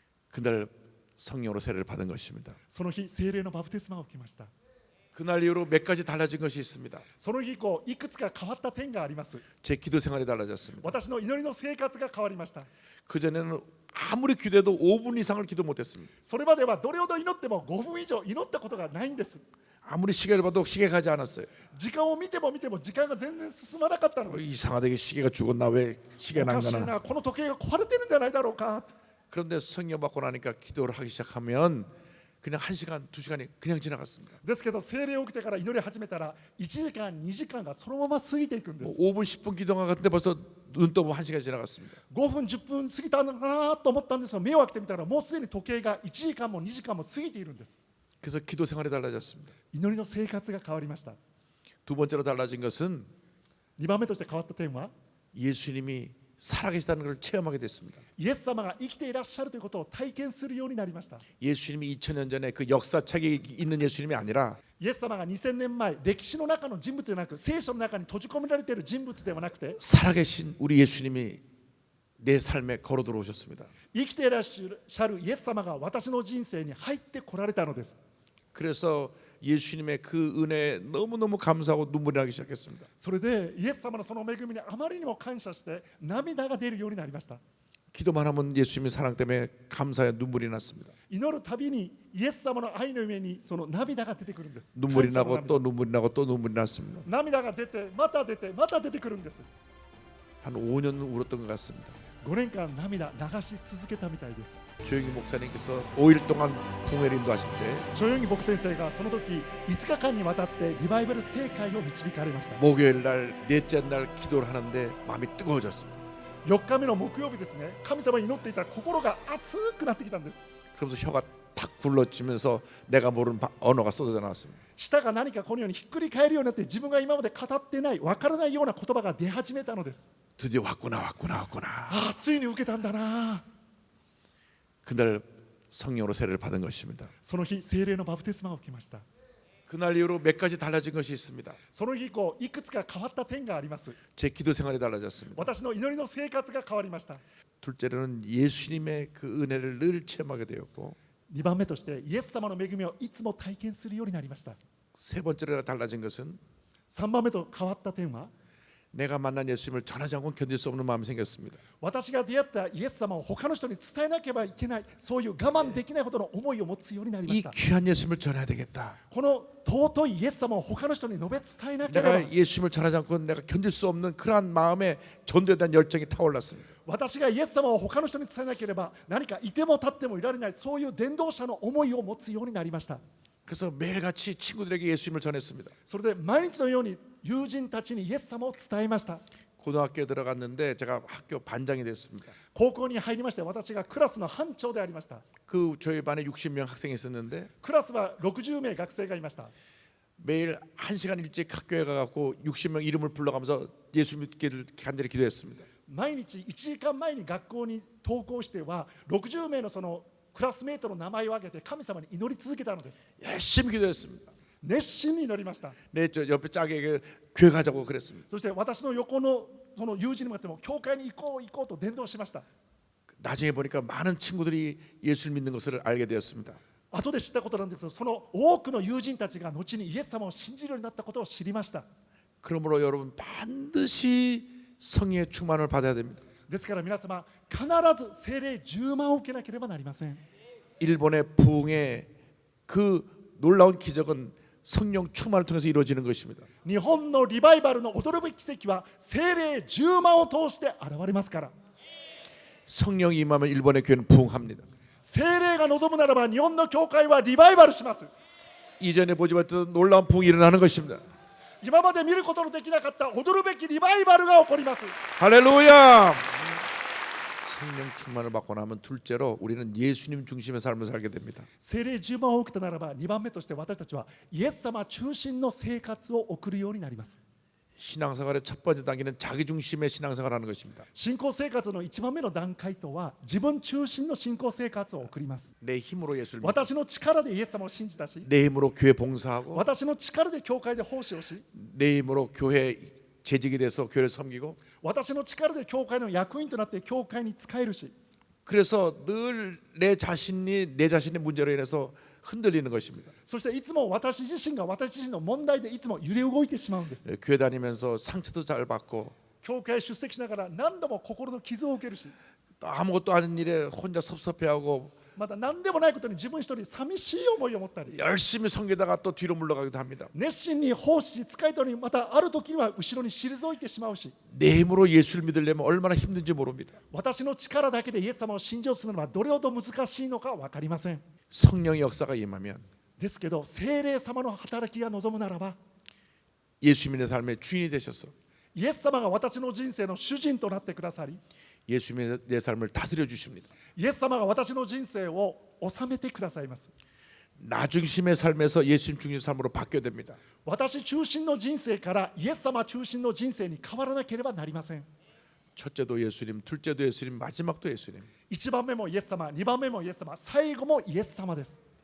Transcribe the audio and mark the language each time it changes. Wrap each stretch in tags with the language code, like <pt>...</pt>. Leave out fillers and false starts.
<ko>그날 성령으로 세례를 받은 것입니다.</ko> <ja>その日、聖霊のバプテスマを受けました。</ja> <ko>그날 이후로 몇 가지 달라진 것이 있습니다.</ko> <ja>その日以降、いくつか変わった点があります。</ja> <ko>제 기도 생활이 달라졌습니다.</ko> <ja>私の祈りの生活が変わりました。</ja> <ko>그전에는 아무리 기도해도 5분 이상을 기도 못했습니다.</ko> <ja>それまではどれほど祈っても5分以上祈ったことがないんです。</ja> <ko>아무리 시계를 봐도 시계가 가지 않았어요.</ko> <ja>時間を見ても見ても時間が全然進まなかったのです。</ja> <ko>이상하게 시계가 죽었나 왜</ko> <ja>お</ja> <ko>시계가</ko> <ja>かしい 난가나. な、この時計が壊れてるんじゃないだろうか。</ja> <ko>그런데 성령 받고 나니까 기도를 하기 시작하면 그냥 1시간, 2시간이 그냥 지나갔습니다.</ko> <ja>ですけど聖霊を受けてから祈り始めたら1時間2時間がそのまま過ぎていくんで</ja> <ko>뭐</ko> <ja>す。</ja> <ko>5분, 10분 기도가 갔는데 벌써 눈 떠보면 1시간이 지나갔습니다.</ko> <ja>5分10分過ぎたのかなと思ったんですが、目を開けてみたらもうすでに時計が1時間も2時間も過ぎているんです。</ja> <ko>그래서 기도 생활이 달라졌습니다.</ko> <ja>祈りの生活が変わりました。</ja> <ko>두 번째로 달라진 것은</ko> <ja>2番目として変わった点は、</ja> <ko>예수님이 살아계시다는 걸 체험하게 됐습니다.</ko> <ja>イエス様が生きていらっしゃるということを体験するようになりました。</ja> <ko>예수님이 2000년 전에 그 역사책에 있는 예수님이 아니라</ko> <ja>イエス様が2000年前、歴史の中の人物ではなく、聖書の中に閉じ込められている人物ではなくて、</ja> <ko>살아계신 우리 예수님이 내 삶에 걸어 들어오셨습니다.</ko> <ja>生きていらっしゃるイエス様が私の人生に入ってこられたのです。</ja> <ko>그래서 예수님의 그 은혜에 너무너무 감사하고 눈물이 나기 시작했습니다.</ko> <ja>それでイエス様のその恵みにあまりにも感謝して涙が出るようになりました。</ja> <ko>기도만 하면 예수님의 사랑 때문에 감사에 눈물이 났습니다.</ko> <ja>祈るたびにイエス様の愛の上にその涙が出てくるんです。</ja> <ko>눈물이</ko> <ja>感謝の</ja> <ko>나고</ko> <ja>涙</ja> <ko>또 눈물이 나고 또 눈물이 났습니다.</ko> <ja>涙が出て、また出て、また出てくるんです。</ja> <ko>한 5년 울었던 것 같습니다.</ko> <ja>5年間涙流し続けたみたいです。</ja> <ko>조영희 목사님께서 5일 동안 붕해를 인도하실 때</ko> <ja>チョヨンギ牧先生がその時5日間にわたってリバイバル聖会を導かれました。</ja> <ko>목요일 날 넷째 날 기도를 하는데 마음이 뜨거워졌습니다.</ko> <ja>4日目の木曜日ですね、神様に祈っていたら心が熱くなってきたんです。</ja> <ko>그러면서 혀가 탁 굴러지면서 내가 모르는 언어가 쏟아져 나왔습니다.</ko> <ja>舌が何かこのようにひっくり返るようになって、自分が今まで語ってない、分からないような言葉が出始めたのです。</ja> <ko>드디어 왔구나.</ko> <ja>ああ、ついに受けたんだな。</ja> <ko>그날 성령으로 세례를 받은 것입니다.</ko> <ja>その日、聖霊のバプテスマを受けました。</ja> <ko>그날 이후로 몇 가지 달라진 것이 있습니다.</ko> <ja>その日以降、いくつか変わった点があります。</ja> <ko>제 기도 생활이 달라졌습니다.</ko> <ja>私の祈りの生活が変わりました。</ja> <ko>둘째로는 예수님의 그 은혜를 늘 체험하게 되었고,</ko> <ja>2番目としてイエス様の恵みをいつも体験するようになりました。</ja> <ko>세 번째로 달라진 것은</ko> <ja>3番目と変わった点は、</ja> <ko>내가 만난 예수님을 전하지 않고는 견딜 수 없는 마음이 생겼습니다.</ko> <ja>私が出会ったイエス様を他の人に伝えなければいけない、そういう我慢できないほどの思いを持つようになりまし</ja> <ko>이</ko> <ja>た。</ja> <ko>귀한 예수님을 전해야 되겠다.</ko> <ja>この尊いイエス様を他の人に述べ伝えなければ、</ja> <ko>내가 예수님을 전하지 않고는 내가 견딜 수 없는 그러한 마음에 전도에 대한 열정이 타올랐습니다.</ko> <ja>私がイエス様を他の人に伝えなければ何かいても立ってもいられない、そういう伝道者の思いを持つようになりました。</ja> <ko>그래서 매일같이 친구들에게 예수님을 전했습니다.</ko> <ja>それで毎日のように友人たちにイエス様を伝えました。</ja> <ko>고등학교에 들어갔는데 제가 학교 반장이 됐습니다.</ko> <ja>高校に入りまして私がクラスの班長でありました。</ja> <ko>그 저희 반에 60명 학생이 있었는데</ko> <ja>クラスは60名学生がいました。</ja> <ko>매일 1시간 일찍 학교에 가갖고 60명 이름을 불러가면서 예수 믿기를 간절히 기도했습니다.</ko> <ja>毎日1時間前に学校に登校しては60名のそのクラスメートの名前を挙げて神様に祈り続けたのです。</ja> <ko>열심히 기도했습니다.</ko> <ja>熱心に祈りました。</ja> <ko>네, 저 옆에 짝에게 교회 가자고 그랬습니다.</ko> <ja>そして私の横のその友人に向かっても教会に行こう行こうと伝道しました。</ja> <ko>나중에 보니까 많은 친구들이 예수를 믿는 것을 알게 되었습니다.</ko> <ja>後で知ったことなんですけど、その多くの友人たちが後にイエス様を信じるようになったことを知りました。</ja> <ko>그러므로 여러분 반드시 성령의 충만을 받아야 됩니다.</ko> <ja>ですから皆様必ず聖霊10万を受けなければなりません。</ja> <ko>일본의 부흥의 그 놀라운 기적은 성령 충만을 통해서 이루어지는 것입니다.</ko> <ja>日本のリバイバルの驚くべき奇跡は聖霊10万を通して現れますから。</ja> <ko>성령이 임하면 일본의 교회는 부흥합니다.</ko> <ja>聖霊が望むならば日本の教会はリバイバルします。</ja> <ko>이전에 보지 못했던 놀라운 부흥이 일어나는 것입니다.</ko> <ja>今まで見ることのできなかった驚くべきリバイバルが起こります。</ja> <ko>할렐루야! 성령 충만을 받고 나면 둘째로 우리는 예수님 중심의 삶을 살게 됩니다.</ko> <ja>聖霊10万を受けたならば2番目として私たちはイエス様中心の生活を送るようになります。</ja> <ko>신앙생활의 첫 번째 단계는 자기 중심의 신앙생활을 하는 것입니다.</ko> <ja>信仰生活の1番目の段階とは自分中心の信仰生活を送ります。</ja> <ko>내 힘으로 예수를 믿고</ko> <ja>私の力でイエス様を信じたし、</ja> <ko>내 힘으로 교회 봉사하고</ko> <ja>私の力で教会で奉仕をし、</ja> <ko>내 힘으로 교회 재직이 돼서 교회를 섬기고</ko> <ja>私の力で教会の役員となって教会に仕えるし、</ja> <ko>그래서 늘 내 자신의 문제로 인해서 흔들리는 것입니다.</ko> <ja>そしていつも私自身が私自身の問題でいつも揺れ動いてしまうんです。</ja> <ko>교회 다니면서 상처도 잘 받고</ko> <ja>教会出席しながら何度も心の傷を受けるし、</ja> <ko>또 아무것도 아닌 일에 혼자 섭섭해하고</ko> <ja>また何でもないことに自分一人寂しい思いを持ったり、</ja> <ko>열심히 섬기다가 또 뒤로 물러가기도 합니다.</ko> <ja>熱心に奉仕し仕えたのにまたある時には後ろに退いてしまうし、</ja> <ko>내 힘으로 예수를 믿으려면 얼마나 힘든지 모릅니다.</ko> <ja>私の力だけでイエス様を信じようとするのはどれほど難しいのか分かりません。</ja> <ko>성령의 역사가 임하면</ko> <ja>ですけど聖霊様の働きが望むならば、</ja> <ko>예수님의 삶의 주인이 되셔서</ko> <ja>イエス様が私の人生の主人となってくださり、</ja> <ko>예수님의 내 삶을 다스려 주십니다.</ko> <ja>イエス様が私の人生を治めてくださいます。</ja> <ko>나 중심의 삶에서 예수님 중심 삶으로 바뀌어야 됩니다.</ko> <ja>私中心の人生からイエス様中心の人生に変わらなければなりません。</ja> <ko>첫째도 예수님, 둘째도 예수님, 마지막도 예수님.</ko> <ja>1番目もイエス様、2番目もイエス様、最後もイエス様です。</ja>